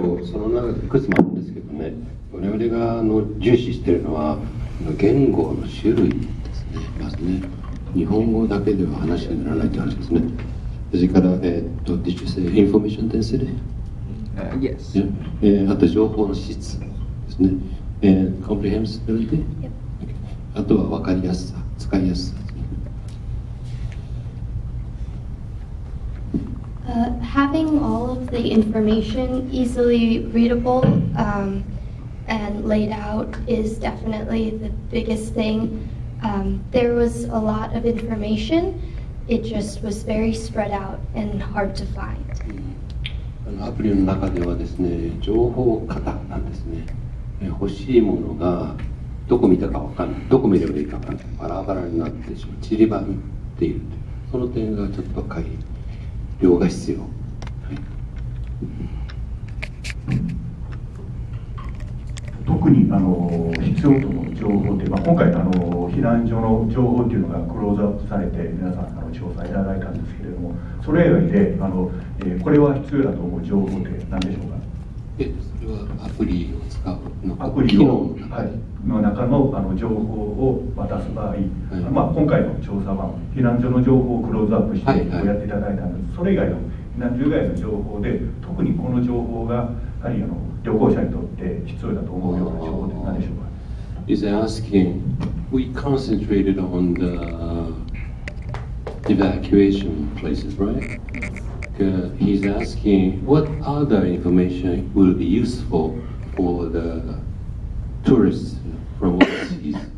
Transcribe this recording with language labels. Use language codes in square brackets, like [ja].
[ja] その中でいくつもあるんですけどね、我々が重視しているのは、言語の種類ですね、まずね、日本語だけでは話にならないという話ですね。それから、 [en] did you say information density? Yes. [ja] Yeah. あと情報の質ですね。comprehensibility? [en] Yep. [ja] あとは分かりやすさ、使いやすさですね。 [en] Having all of the information easily readable and laid out is definitely the biggest thing. There was a lot of information. It just was very spread out and hard to find. [ja] アプリの中ではですね、情報型なんですね。欲しいものがどこ見たか分かんない、どこ見ればいいか分かんない、バラバラになってしまう、散りばめているという、その点がちょっと改良が必要。はい、特に必要との情報で、今回避難所の情報っていうのがクローズアップされて皆さん調査いただいたんですけれども、それ以外でこれは必要だと思う情報って何でしょうか。それはアプリを使うのアプリをの中の情報を渡す場合、今回の調査は避難所の情報をクローズアップしてやっていただいたんです。それ以外の避難所以外の情報で特にこの情報がやはり旅行者にとって必要だと思うような情報って何でしょうか。 [en] He's asking, we concentrated on the evacuation places, right? He's asking what other information will be useful for the tourists from overseas.